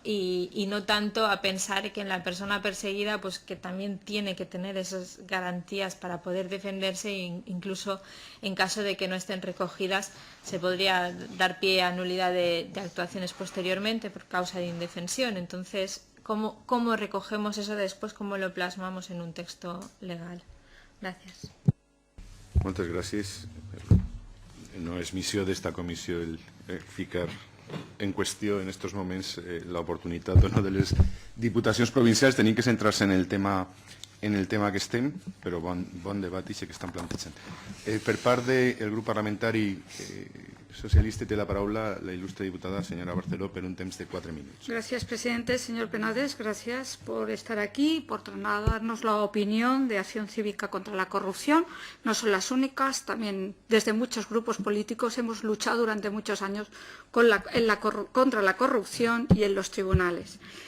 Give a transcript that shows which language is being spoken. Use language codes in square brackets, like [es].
[es] Y no tanto a pensar que en la persona perseguida pues que también tiene que tener esas garantías para poder defenderse e incluso en caso de que no estén recogidas se podría dar pie a nulidad de actuaciones posteriormente por causa de indefensión. Entonces, ¿cómo recogemos eso después? ¿Cómo lo plasmamos en un texto legal? Gracias. [ca] Moltes gràcies. No és missió d'esta comissió el ficar en qüestió en aquests moments l'oportunitat o no de les diputacions provincials. Tenim que centrar-se en el tema que estem, però bon debat i sé que estan plantejant. Per part del grup parlamentari socialista té la paraula la il·lustre diputada señora Barceló per un temps de 4 minuts. [es] Gracias, presidente. Señor Penades, gracias por estar aquí, por trasladarnos la opinión de Acción Cívica contra la Corrupción. No son las únicas, también desde muchos grupos políticos hemos luchado durante muchos años contra la corrupción y en los tribunales.